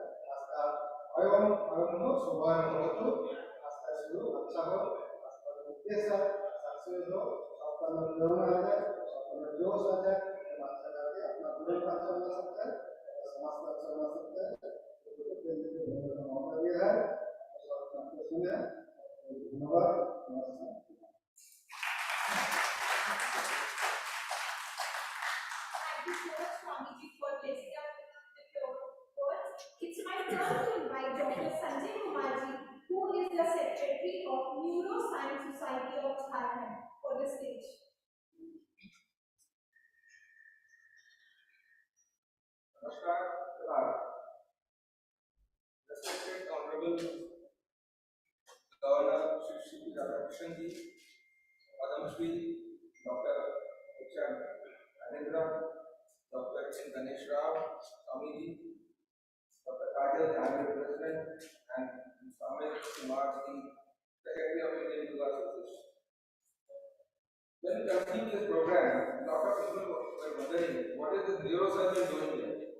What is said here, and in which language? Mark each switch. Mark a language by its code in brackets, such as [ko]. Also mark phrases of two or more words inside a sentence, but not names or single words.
[hi] आस्था एवं आगमन शुभाय होतो, आस्था शुरू अच्छा हो, आस्था उद्देश्य सक्सेस हो, आपका प्रेरणा आ जाए, आपका जोश आ जाए, अच्छा करके अपना जीवन का अच्छा बना सकता है, समाज का अच्छा बना सकता है। तो मौका दिया है, सुने, धन्यवाद, नमस्कार। [en] Thank you so much, Swamiji, for blessing us with your words. It's my turn to invite Dr. Sanjay Kumarji, who is the Secretary of Neuroscience Society of Jharkhand, for the stage. Namaskar, respected Honorable Governor Shri Radhakrishnan Ji, Padma Shri Dr. H.R. Narendra, Dr. N. Ganesh Rao, Swamiji, Dr. Kajal, Honorable President, and Swami Kumar, the Secretary of Indian Yoga Association. When we conceived this program, a lot of people were wondering what is this neurosurgeon doing here?